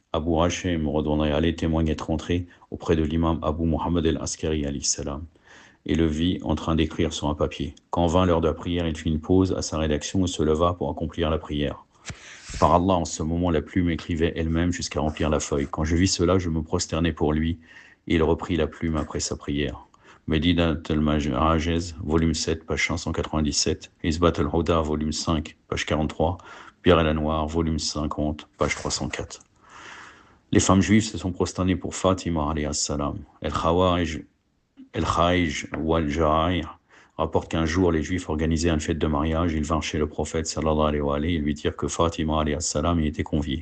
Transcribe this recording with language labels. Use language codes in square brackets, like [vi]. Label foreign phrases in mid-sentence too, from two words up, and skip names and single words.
[fr] Abu Hashim ordonné aller témoigne être entré auprès de l'imam Abu Muhammad al-Askari [ar] alayhi salam [fr] et le vit en train d'écrire sur un papier. Quand vint l'heure de la prière, il fit une pause à sa rédaction et se leva pour accomplir la prière. Par Allah, en ce moment, la plume écrivait elle-même jusqu'à remplir la feuille. Quand je vis cela, je me prosternai pour lui et il reprit la plume après sa prière. Medinat al-Majaz, volume 7, page 597, Isbat al-Huda, volume 5, page 43, Bir el-Anwar, volume 50, page 304. Les femmes juives se sont prosternées pour Fatima, [ar] alayhi salam. [fr] El-Khawaij wal-Ja'ir rapporte qu'un jour, les juifs organisaient une fête de mariage. Ils vinrent chez le prophète, [ar] sallallahu alayhi wa alayhi, [fr] et lui dirent que Fatima, [ar] alayhi salam, [fr] y était conviée.